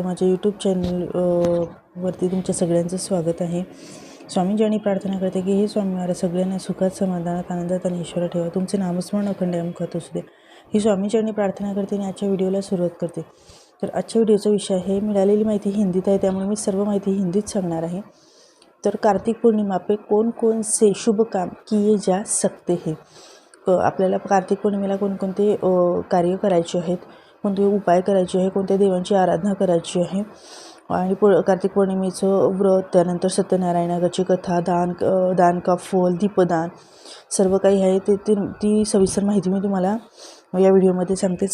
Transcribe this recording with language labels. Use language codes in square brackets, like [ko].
[mr] माझ्या YouTube channel वरती तुमच्या सगळ्यांचं स्वागत आहे. स्वामींची प्रार्थना करते की हे स्वामी महाराज सगळ्यांना सुखात, समाधानात, आनंदात आणि ईश्वर ठेवा. तुमचे नामस्मरण अखंड मुखात असू दे. ही स्वामींची प्रार्थना करते आणि आजच्या व्हिडिओला सुरुवात करते. तर आजच्या व्हिडिओचा विषय आहे, मिळालेली माहिती हिंदीत आहे त्यामुळे मी सर्व माहिती हिंदीत सांगणार आहे. [hi] तर कार्तिक पूर्णिमा पे कौन कौन से शुभ काम किए जा सकते हैं. [mr] आपल्याला कार्तिक पौर्णिमेला कोणकोणते कार्य करायचे आहेत, कोणते उपाय करायचे आहे, कोणत्या देवांची आराधना करायची आहे आणि कार्तिक पौर्णिमेचं व्रत, त्यानंतर सत्यनारायणाची कथा, [hi] दान का फल, [mr] दीपदान, सर्व काही आहे ती सविस्तर माहिती मी तुम्हाला या व्हिडिओमध्ये सांगते.